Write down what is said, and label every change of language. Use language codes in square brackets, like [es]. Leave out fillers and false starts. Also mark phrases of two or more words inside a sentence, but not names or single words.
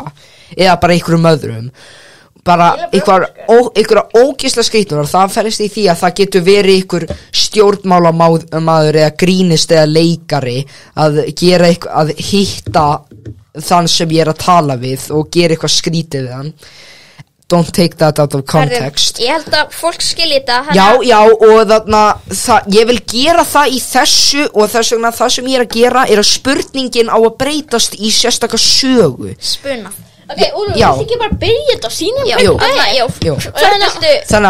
[is] Eða bara einhverjum öðrum. Bara einhverja ógeðslega skrýtnar og það fælist í því að það getur verið einhver stjórnmálamaður eða grínist eða leikari að gera eitthvað, að hitta þann sem ég er að tala við og gera eitthvað skrítið við hann. [en] Don't take that out of context. [is] Ég held að fólk skilji þetta. Já, og þarna ég vil gera það í þessu og þess vegna það sem ég er að gera er að spurningin á að breytast í sérstaka sögu. Spuna. Ok, Úlfur, þú ekki bara byrja þetta og sína Jú. Þannig